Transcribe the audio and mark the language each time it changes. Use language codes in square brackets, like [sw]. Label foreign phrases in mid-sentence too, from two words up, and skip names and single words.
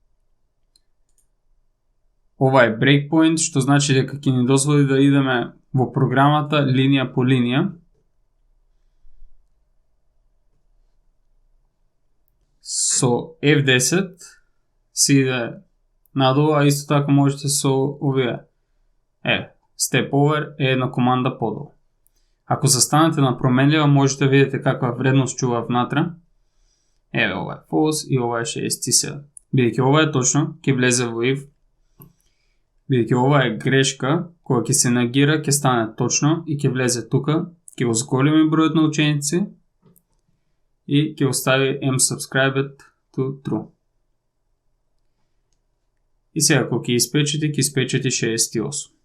[mk] Ова е breakpoint, што значи дека ќе ни дозволи да идеме во програмата линија по линија. Со F10 се иде надолу, а исто така можете со овие. [en] Step over [mk] е една команда подолу. Ако застанете на променлива, можете да видите каква вредност чува внатре. Ова е false и ова е 67. Бидејќи ова е точно, ќе влезе во if. Бидејќи ова е грешка, кога ќе се негира, ќе стане точно и ќе влезе тука, ќе го зголеми бројот на ученици и ќе остави [en] mSubscribed to true. [mk] И сега ако ќе испечете 68.